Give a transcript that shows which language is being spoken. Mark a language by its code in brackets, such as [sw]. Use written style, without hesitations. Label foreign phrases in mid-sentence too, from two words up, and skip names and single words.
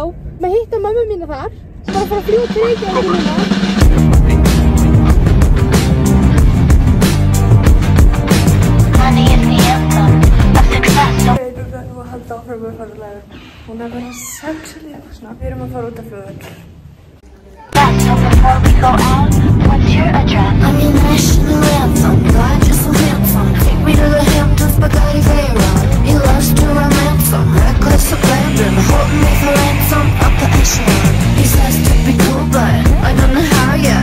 [is] Með hitta mömmu mína þar. Bara að fara að fljúga til Reykjavíkur núna. Hún er bara sexually eitthvað svona. Við erum að fara út af flugvöll. [en] So before we go out, what's your address? I'm your national anthem, God, you're so handsome. Take me to the Hamptons, Bugatti Veyron. He loves to romance them, reckless abandon. Hold me for ransom, up the echelon. He says to be cool, but I don't know how yet.